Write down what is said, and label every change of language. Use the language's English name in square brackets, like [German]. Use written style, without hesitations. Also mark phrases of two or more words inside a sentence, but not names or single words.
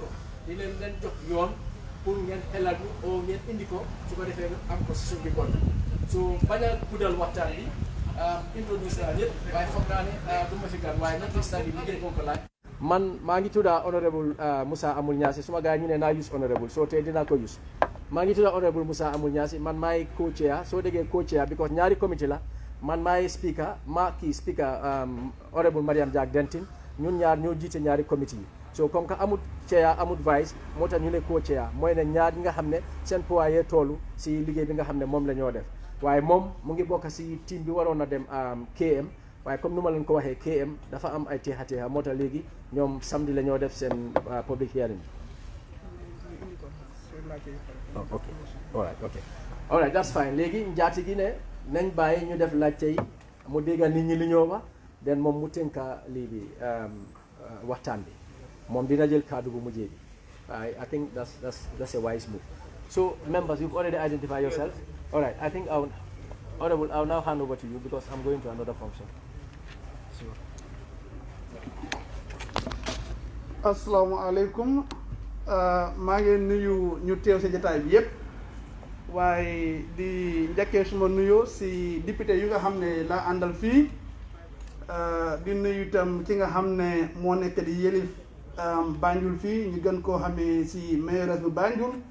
[Wolof] di leen jox yoon pour ngeen xelaat ñu oo ngeen indi ko su ko defee am ko si suñ bi kon su bañ a guddal waxtaan bi introduce naa ñëpp waaye foog naa ne du ma fi gan waaye nag instant bi liggéey ko laaj man maa ngi tudda honorable Musa Amul Ñaasi suma gars ñu ne naa use honorable soo tey dinaa ko use maa ngi tudda honorable Musa Amul Ñaasi man maay co-chair soo déggee [English] co-chair because [Wolof] ñaari comité la man maay speaker honorable Mariam Jack Denton ñun ñaar ñoo jiite ñaari comité yi so [French] comme que [Wolof] amut chair amut vice moo tax ñu ne co-chair mooy ne ñaar ñi nga xam ne seen poids yee toolu si liggéey bi nga xam ne moom la ñoo def waaye moom mu ngi bokk si team bi waroon a dem KM waaye comme nu ma leen ko waxee KM dafa am ay teexa moo tax léegi ñoom samedi la ñoo def seen [English] public hearing ok all right that's fine [Wolof] léegi njaati gi ne nañ bàyyi ñu def laajte yi mu dégga nit ñi li ñoo wax den moom mu tënka lii bi waxtaan bi moom dina jël kàddu bu mujjee bi [English] I think that's a wise move so members you've already identified yourself all right I think I'll now hand over to you because I'm going to another function. [Wolof] Asalaamaaleykum maa ngi nuyu ñu teew si jotaay bi yëpp waaye di njëkkee suma nuyoo si député yu nga xam ne laa àndal fii di nuyu itam ki nga xam ne moo nekk di yëlif Banjul fii ñu gën koo xamee si mayoress bu Banjul